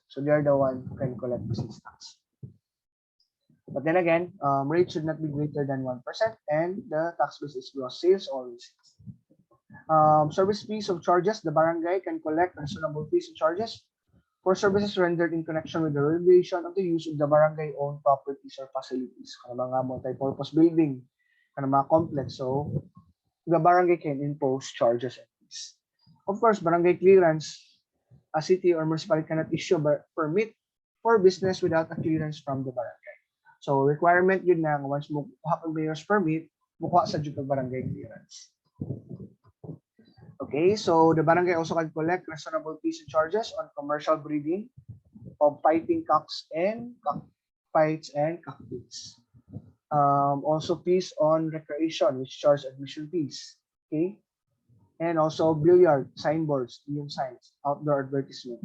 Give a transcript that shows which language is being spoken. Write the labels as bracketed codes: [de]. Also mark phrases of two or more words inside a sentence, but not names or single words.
[en] So they are the one who can collect the sales tax. But then again, rate should not be greater than 1% and the tax base is gross sales or receipts. Service fees of charges, the barangay can collect reasonable fees and charges for services rendered in connection with the renovation of the use of the barangay-owned properties or facilities, mga multi-purpose building, mga complex. So, the barangay can impose charges and fees. Of course, barangay clearance, a city or municipality cannot issue a permit for business without a clearance from the barangay. [tl] So, requirement yun na once mo kuha ang [en] mayor's permit, [tl] mukha sa dito barangay clearance. [en] Okay, so the barangay also can collect reasonable fees and charges on commercial breeding of fighting cocks and cockfights and cockpits. Also fees on recreation, which charge admission fees. Okay, and also billiard, signboards, neon signs, outdoor advertisement.